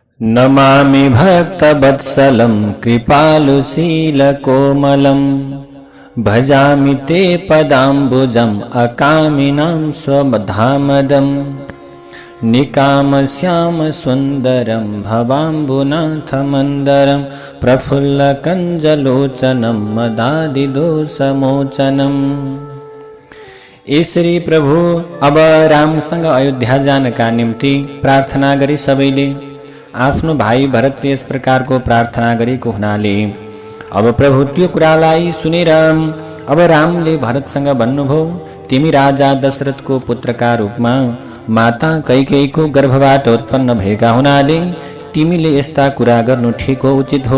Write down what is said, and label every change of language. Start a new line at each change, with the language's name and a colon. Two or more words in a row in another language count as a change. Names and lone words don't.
Sanskrit: नमामि भक्तवत्सलं कृपालुशीलकोमलं भजामि ते पदाम्बुजम् अकामिनां स्वधामदम् निकामश्यामसुन्दरं भवाम्बुनाथमन्दरं प्रफुल्लकञ्जलोचनं मदादिदोषमोचनम्।
Nepali: ए श्री प्रभु अब रामसँग अयोध्या जानका निम्ति प्रार्थना गरी सबैले आफ्नो भाइ भरतले यस प्रकारको प्रार्थना गरेको हुनाले अब प्रभु त्यो कुरालाई सुनेर अब रामले भरतसँग भन्नुभयो, तिमी राजा दशरथको पुत्रका रूपमा माता कैकेयीको गर्भबाट उत्पन्न भएका हुनाले तिमीले यस्ता कुरा गर्नु ठिक हो, उचित हो।